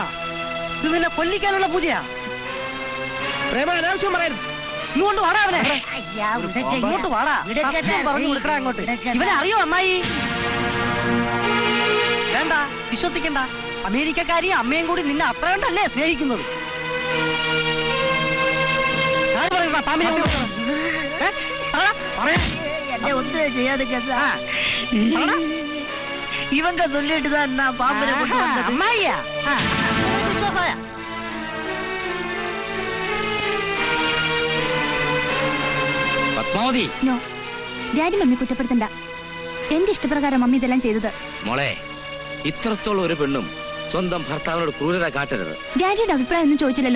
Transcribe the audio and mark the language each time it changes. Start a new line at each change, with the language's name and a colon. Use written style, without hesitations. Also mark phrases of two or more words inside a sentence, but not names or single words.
Malayalam: ഇത് നിന്നെ കൊല്ലിക്കാനുള്ള പൂജയാ. പ്രേമ, അനാവശ്യം പറയരുത്. ഇങ്ങോട്ട് വാടാ അവനെ. ഇങ്ങോട്ട് വാടാ. സത്യം പറഞ്ഞു കൊടുക്കടാ അങ്ങോട്ട്. ഇവനെ അറിയോ അമ്മായി? വേണ്ട, വിശ്വസിക്കണ്ട. അമേരിക്കക്കാരിയും അമ്മയും കൂടി നിന്നെ അത്ര കണ്ടല്ലേ സ്നേഹിക്കുന്നത്.
Tamil: இவங்க சொல்லிட்டு தான் நான் பாம்பனை கொண்டு வந்தது. அம்மாயா விசுவாசாயா?
Malayalam: പത്മാവതി, നോ, ഡാഡി മമ്മി കുറ്റപ്പെടുത്തണ്ട. എന്റെ ഇഷ്ടപ്രകാരം മമ്മി ഇതെല്ലാം ചെയ്തത്. മോളെ, ഇത്രത്തോളം ഒരു പെണ്ണും സ്വന്തം ഭർത്താവിനോട് ക്രൂരത കാട്ടരുത്. ഡാഡിയുടെ അഭിപ്രായം ഒന്നും ചോദിച്ചില്ലല്ലോ.